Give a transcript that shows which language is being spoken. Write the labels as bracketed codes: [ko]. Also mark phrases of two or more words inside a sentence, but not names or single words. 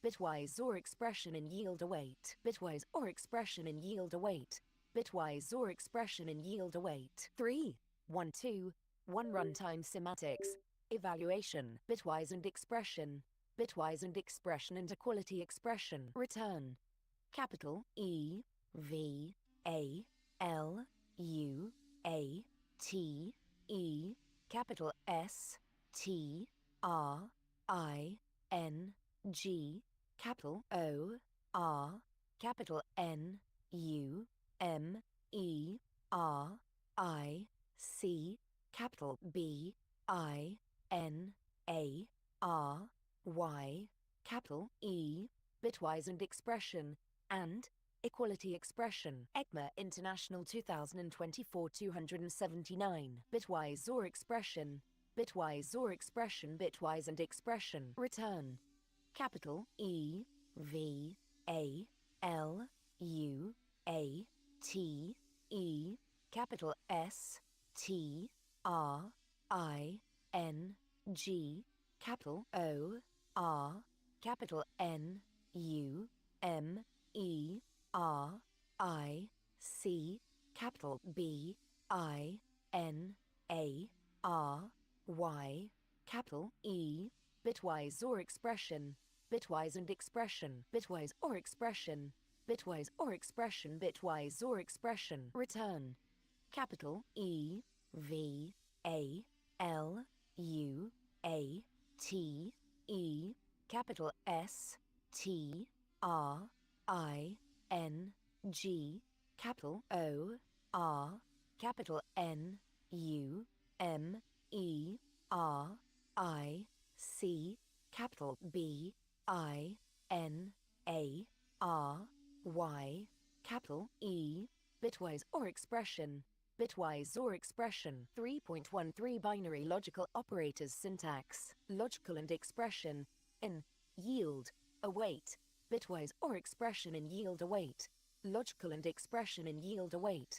[en] Bitwise or expression in yield await. Bitwise or expression in yield await. Bitwise or expression in yield await. 3.1.2 runtime semantics. Evaluation. Bitwise and expression. Bitwise and expression and equality expression. Return. Capital E V A L U A T E, capital S T R I N G, capital O R, capital N U M E R I C, capital B I N A R Y, capital E, bitwise and expression, and equality expression. ECMA International 2024 279. Bitwise or expression. Bitwise or expression. Bitwise and expression. Return. Capital E V A L U A T E, capital S T R I N G, capital O R, capital N U M E R I C, capital B I N A R Y, capital E, bitwise or expression. Bitwise and expression. Bitwise or expression. Bitwise or expression. Bitwise or expression. Return. Capital E V A L U A T E, capital S T R I N G, capital O R, capital N U M E R I C, capital B I N A R Y, capital E, bitwise or expression. Bitwise or expression. 3.13 Binary logical operators syntax. Logical and expression in yield await. Bitwise or expression in yield await. Logical and expression in yield await.